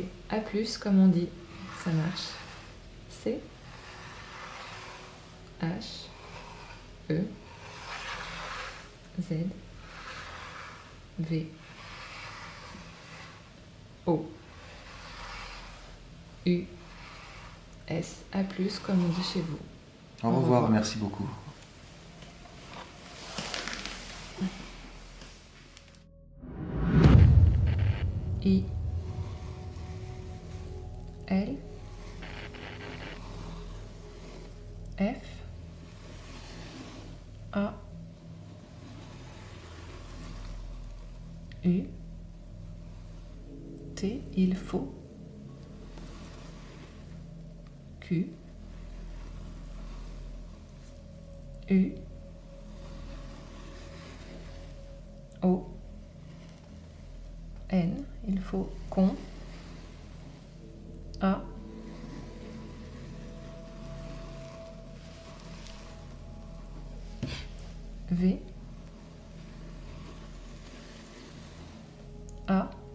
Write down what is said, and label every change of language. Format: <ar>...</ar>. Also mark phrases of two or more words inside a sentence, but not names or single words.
<fr>A plus, comme on dit. Ça marche. C. H. E. Z. V. O. U. S. A plus, comme on dit chez vous. Au revoir, merci beaucoup. I. L. F. A. U. T. Il faut. Q. U. O. N. Il faut qu'on. A. V. A.</fr>